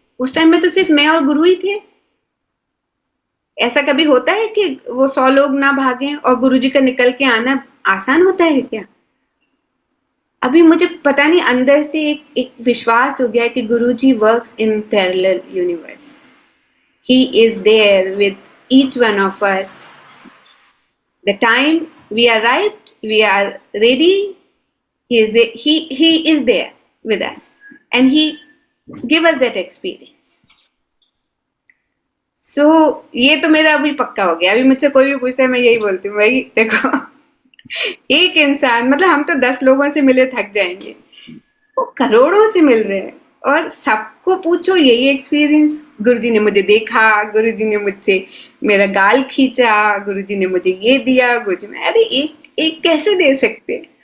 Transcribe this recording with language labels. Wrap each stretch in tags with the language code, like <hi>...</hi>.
<hi>उस टाइम में तो सिर्फ मैं और गुरु ही थे। ऐसा कभी होता है कि वो 100 लोग ना भागे और गुरुजी का निकल के आना आसान होता है क्या? अभी मुझे पता नहीं, अंदर से एक विश्वास हो गया है कि गुरुजी</hi> <en>Works in parallel universe. He is there with each one of us. The time we are right, we are ready, he is there, he is there with us, and he give us that experience.</en> <hi>So ये तो मेरा अभी पक्का हो गया। अभी मुझसे कोई भी पूछता है मैं यही बोलती हूँ, भाई देखो एक इंसान, मतलब हम तो 10 लोगों से मिले थक जाएंगे, वो करोड़ों से मिल रहे हैं और सबको पूछो यही एक्सपीरियंस। गुरुजी ने मुझे देखा, गुरुजी ने मुझसे मेरा गाल खींचा, गुरुजी ने मुझे ये दिया, गुरुजी ने, अरे एक एक कैसे दे सकते?</hi>